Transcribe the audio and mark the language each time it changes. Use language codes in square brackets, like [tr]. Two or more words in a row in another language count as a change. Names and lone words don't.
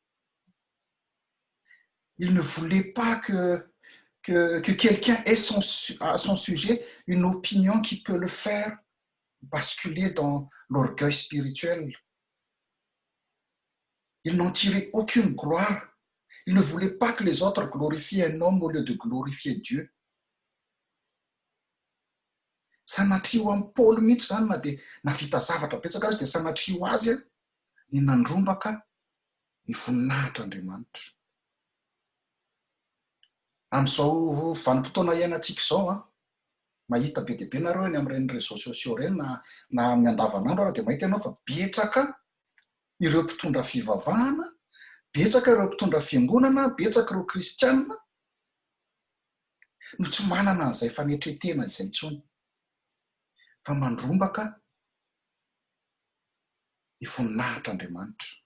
[fr] Il ne voulait pas que quelqu'un ait à son sujet une opinion qui peut le faire basculer dans l'orgueil spirituel. Il n'en tirait aucune gloire. Il ne voulait pas que les autres glorifient un homme au lieu de glorifier Dieu. [mg] Sanatria ho amin'ny Paul mihitsy zany na dia navita zavatra betsaka azy dia sanatria ho azy ny nandrombaka ny voninahitr'Andriamanitra. Amin'izao vanim-potoana iainantsika izao mahita be dia be nareo eny amin'ireny [fr] réseaux sociaux [mg] ireny na amin'ny andavanandro ary dia mahita ianao fa betsaka ireo mpitondra fivavahana, betsaka ireo mpitondra fiangonana, betsaka ireo kristianina no tsy manana an'izay fanetretena izay intsony fa mandrombaka ny voninahitr'Andriamanitra.